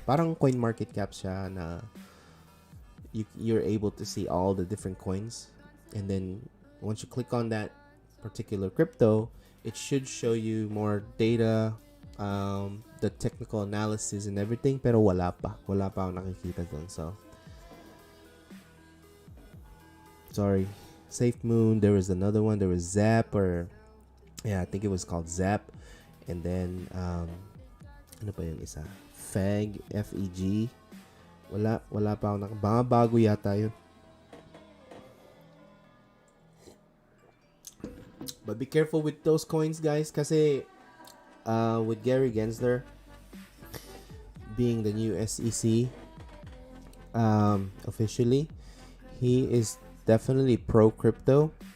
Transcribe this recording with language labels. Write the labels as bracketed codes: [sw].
[en] Parang coin market cap siya na you're able to see all the different coins, and then once you click on that particular crypto, it should show you more data, the technical analysis and everything, [tl] pero wala pa ako nakikita dun. [en] So sorry. SafeMoon, there was another one, there was Zap, or I think it was called Zap, and then [tl] ano pa yung isa, [en] FEG. [tl] Wala pa ako baka bago yata yun. [en] But be careful with those coins, guys, kasi with Gary Gensler being the new SEC officially, he is definitely pro crypto.